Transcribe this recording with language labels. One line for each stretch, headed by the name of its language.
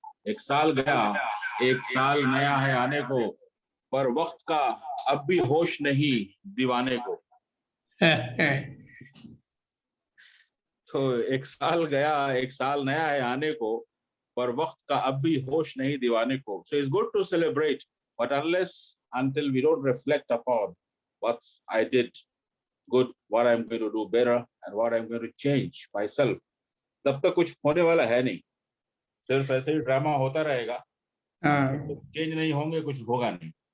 Hindi: एक साल गया एक साल नया है आने को पर वक्त का अब भी होश नहीं दीवाने को. तो एक साल गया एक साल नया है आने को पर वक्त का अब भी होश नहीं दीवाने को.
English: So it's good to celebrate, but until we don't reflect upon what I did good, what I'm going to do better, and what I'm going to change myself,
Hindi: तब तक कुछ होने वाला है नहीं. सिर्फ ऐसे ही ड्रामा होता रहेगा. चेंज नहीं होंगे, कुछ होगा नहीं.